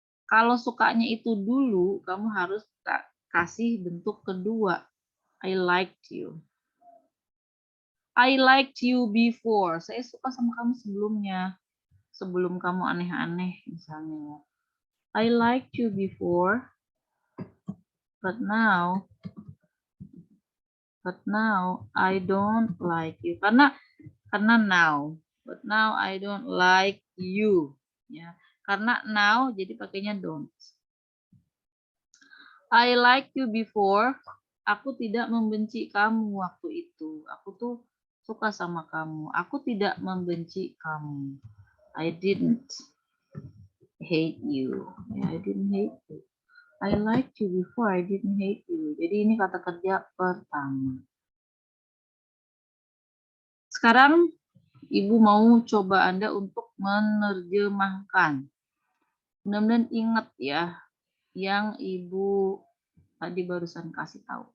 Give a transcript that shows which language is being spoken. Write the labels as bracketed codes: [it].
[id] Kalau sukanya itu dulu, kamu harus kasih bentuk kedua. [en] I liked you. I liked you before. [id] Saya suka sama kamu sebelumnya. Sebelum kamu aneh-aneh misalnya. [en] I liked you before, but now I don't like you. [id] Karena [en] now, but now I don't like you. [id] Ya, karena now jadi pakainya don't. [en] I like you before. [id] Aku tidak membenci kamu waktu itu. Aku tuh suka sama kamu. Aku tidak membenci kamu. [en] I didn't hate you. Ya, I didn't hate you. I liked you before, I didn't hate you. [id] Jadi ini kata kerja pertama. Sekarang Ibu mau coba Anda untuk menerjemahkan. Mudah-mudahan ingat ya yang Ibu tadi barusan kasih tahu.